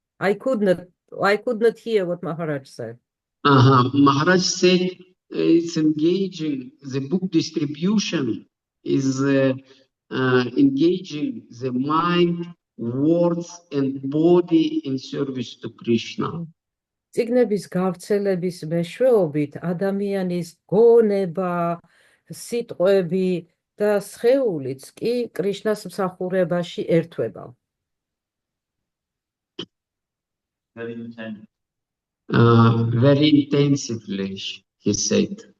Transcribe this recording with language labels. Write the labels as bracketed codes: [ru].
[en] I could not hear what Maharaj said. Maharaj said it's engaging the book distribution is engaging the mind, words, and body in service to Krishna. [ka] წიგნების გავრცელების მეშვეობით ადამიანის გონება, სიტყვები და სხეულიც კი კრიშნას მსახურებაში ერთვება. [en] Very intense. Very intensively, he said.